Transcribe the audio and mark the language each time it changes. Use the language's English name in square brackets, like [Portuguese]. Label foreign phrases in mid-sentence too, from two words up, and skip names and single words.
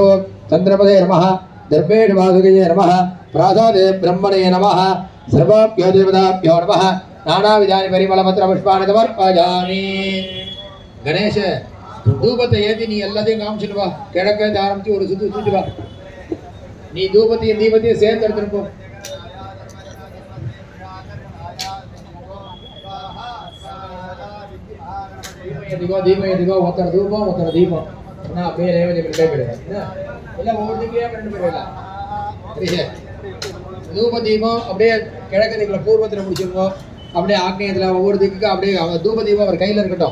[Sanskrit] चन्द्रपदे नमः दर्भेषु वासुदेवे नमः प्रासादे ब्रह्मणे नमः सर्वाभ्यो देवताभ्यो नमः नानाविधानि परिमलपत्रपुष्पाणि समर्पयामि। गणेश धूपते [Tamil] ஏதி நீ எல்லாத்தையும் காமிச்சிட்டு வா. கிழக்க ஆரம்பிச்சு ஒரு சுத்து சுத்திட்டு வா. நீ தூபத்தையும் தீபத்தையும் சேர்த்து எடுத்துட்டு போ. [Telugu] దీపం ఒకరు ధూపం ఒకరు దీపం నా పేరేమో చెప్పి [Tamil] இல்லை ஒவ்வொருத்தையும் ரெண்டு பேர் இல்லை தூப தீபம் அப்படியே கிழக்கு திக்கில் பூர்வத்தில் முடிச்சிருக்கோம். அப்படியே ஆக்னேயத்தில் ஒவ்வொரு திக்குக்கும் அப்படியே தூப தீபம் அவர் கையில் இருக்கட்டும்.